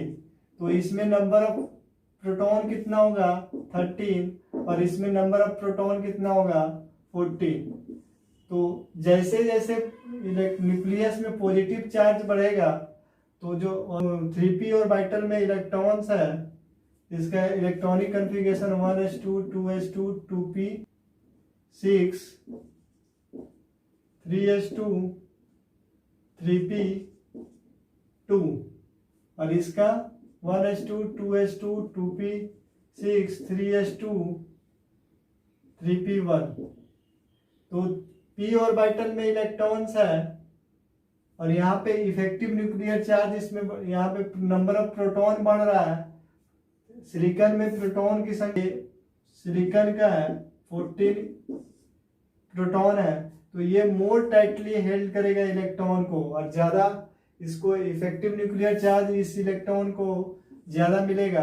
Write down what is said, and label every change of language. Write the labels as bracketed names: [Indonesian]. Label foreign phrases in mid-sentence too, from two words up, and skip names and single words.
[Hindi] तो इसमें [English] number of proton [Hindi] कितना होगा 13 और इसमें [English] number of proton [Hindi] कितना होगा 14। तो जैसे जैसे न्यूक्लियस में [English] positive charge [Hindi] बढ़ेगा तो जो 3p ऑर्बिटल में इलेक्ट्रॉन्स है इसका [English] electronic configuration [Hindi] 1s2 2s2 2p 6 3s2 3p 2 और इसका 1s2 2s2 2p 6 3s2 3p1। तो p ऑर्बिटल में इलेक्ट्रॉन्स है और यहाँ पे [English] effective nuclear charge, [Hindi] इसमें यहाँ पे [English] number of proton [Hindi] बढ़ रहा है। सिलिकॉन में प्रोटॉन की संख्या, सिलिकॉन का है 14 प्रोटॉन है, तो ये [English] more tightly held [Hindi] करेगा इलेक्ट्रॉन को और ज्यादा इसको [English] effective nuclear charge [Hindi] इस इलेक्ट्रॉन को ज्यादा मिलेगा।